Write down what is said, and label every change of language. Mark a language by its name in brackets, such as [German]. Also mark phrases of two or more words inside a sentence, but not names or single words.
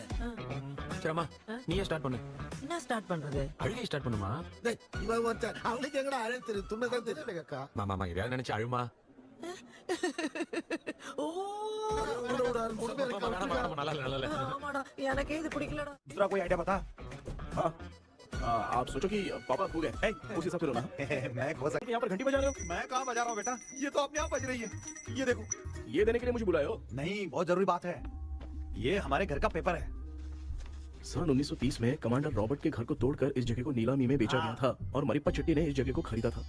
[Tamil] சரிம்மா நீயே ஸ்டார்ட் பண்ணு. என்ன ஸ்டார்ட் பண்றது? அழுகை ஸ்டார்ட் பண்ணுமா. டேய் இவன் ஒருத்தன் அவளுக்கு எங்கடா அழகு தெரியும்? துண்ணதான் தெரியல அக்கா. மாமா இதையாவது நினைச்சு அழுமா. ஓ ஆமாடா எனக்கு இது பிடிக்கலடா. [Hindi] दूसरा कोई आइडिया बता। हाँ आप सोचो कि पापा खो गए, उस हिसाब से रोना। मैं खो सकता। यहाँ पर घंटी बजा रहे हो? मैं कहाँ बजा रहा हूँ बेटा, ये तो अपने आप बज रही है। ये देखो। ये देने के लिए मुझे बुलाए हो? नहीं, बहुत जरूरी बात है। ये हमारे घर का पेपर है। सन 1930 में कमांडर रॉबर्ट के घर को तोड़कर इस जगह को नीलामी में बेचा गया था और मरिप्पा चेट्टी ने इस जगह को खरीदा था।